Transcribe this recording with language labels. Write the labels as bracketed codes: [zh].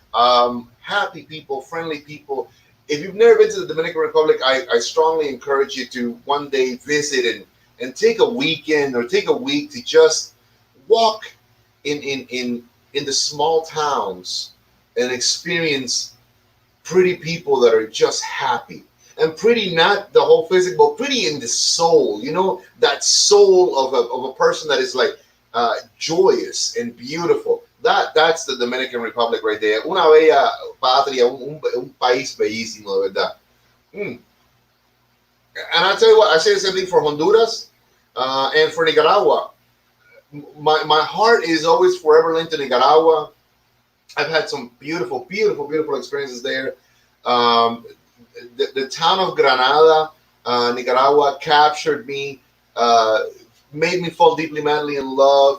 [en] Happy people, friendly people. If you've never been to the Dominican Republic, I strongly encourage you to one day visit and take a weekend or take a week to just walk in the small towns and experience pretty people that are just happy. And pretty, not the whole physical, but pretty in the soul. You know, that soul of a person that is like joyous and beautiful. That's the Dominican Republic right there. [es] Una bella patria, un país bellísimo, de verdad. Mm. [en] And I tell you what, I say the same thing for Honduras and for Nicaragua. My heart is always forever linked to Nicaragua. I've had some beautiful, beautiful, beautiful experiences there. Um, the town of Granada, Nicaragua, captured me, made me fall deeply, madly in love.